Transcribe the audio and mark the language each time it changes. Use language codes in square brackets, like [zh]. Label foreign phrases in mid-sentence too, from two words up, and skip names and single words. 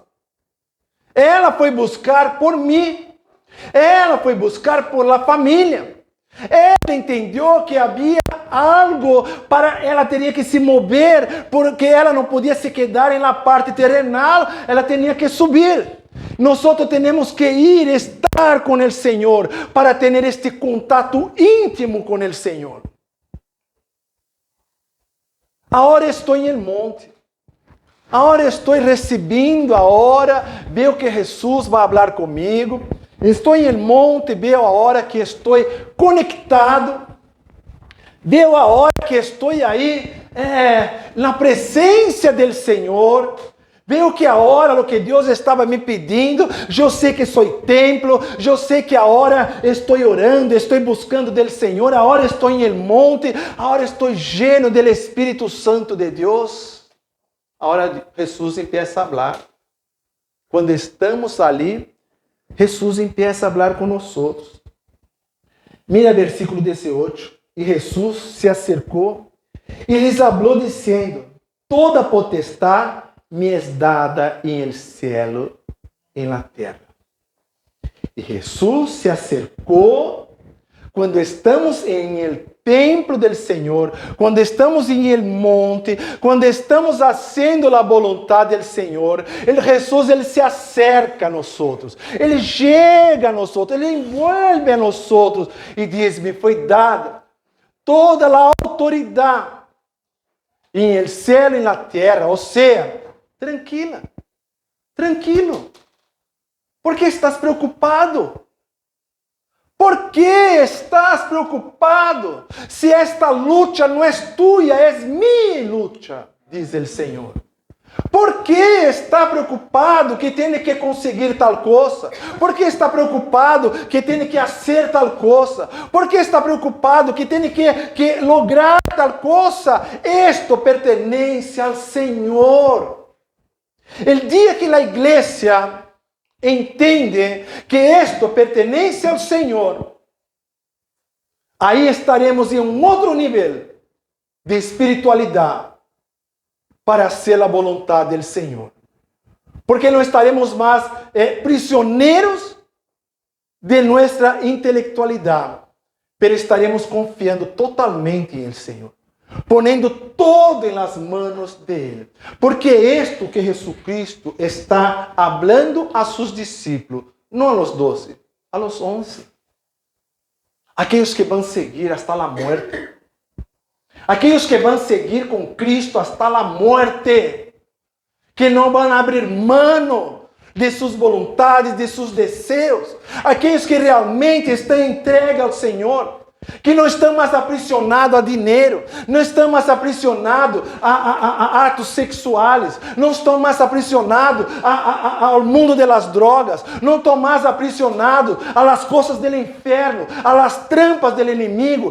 [pt] Ela foi buscar por mim. Ela foi buscar [es] por la família. [pt] Ela entendeu que havia algo para ela, teria que se mover, porque ela não podia se quedar na parte terrenal, ela tinha que subir. Nós temos que ir, estar [es] hablar con el Señor, para tener este contacto íntimo con el Señor. Ahora [pt] estou em [es] el monte. [pt] Agora estou recebendo, agora veo que Jesus vai falar comigo. Estou em [es] el monte, [pt] veo agora que estou conectado. Veo agora que estou aí na presença do Senhor. Veo que agora o que Deus estava me pedindo, eu sei que sou templo, eu sei que agora estou orando, estou buscando do Senhor, agora estou em [es] el monte, [pt] agora estou lleno do Espírito Santo de Deus. Agora Jesus empieza a falar. Quando estamos ali, Jesus empieza a falar conosco. [es] Mira versículo 18. [pt] E Jesus se acercou e lhes falou dizendo: toda potestade [es] me es dada [pt] em [es] el cielo [pt] e na terra. E Jesus se acercou quando estamos em [es] el templo del [pt] Senhor, quando estamos em [es] el monte, [pt] quando estamos fazendo a vontade del Senhor, Jesus ele se acerca a nós, ele chega a nós, ele envolve a nós e diz: me foi dada toda a autoridade em [es] el cielo [pt] e na terra. Ou seja, tranquila, tranquilo. [es] ¿Por que estás preocupado? ¿Por que estás preocupado? [pt] Se esta luta não é tua, é minha luta, diz o Senhor. ¿Por que está preocupado que tem que conseguir tal coisa? ¿Por que está preocupado que tem que fazer tal coisa? ¿Por que está preocupado que tem que lograr tal coisa? [es] Esto pertenece [pt] ao Senhor. [es] El dia [pt] que a igreja entende que [es] esto pertenece [pt] ao Senhor, aí estaremos em um outro nível de espiritualidade [es] para hacer [pt] a vontade do Senhor. Porque não estaremos mais prisioneiros de nossa intelectualidade, pero estaremos confiando totalmente em el Senhor, ponendo todo em [es] las manos [pt] de Ele. [es] Porque esto que Jesucristo está hablando a sus discípulos, não a los 12, a los 11. [pt] Aqueles que vão seguir [es] hasta la muerte. [pt] Aqueles que vão seguir com Cristo [es] hasta la muerte. [pt] Que não vão abrir mão de suas vontades, de seus desejos. Aqueles que realmente estão entregues ao Senhor. Que não estão mais aprisionados a dinheiro, não estão mais aprisionados a atos sexuais, não estão mais aprisionados ao mundo das drogas, não estão mais aprisionados às coisas do inferno, às trampas do inimigo.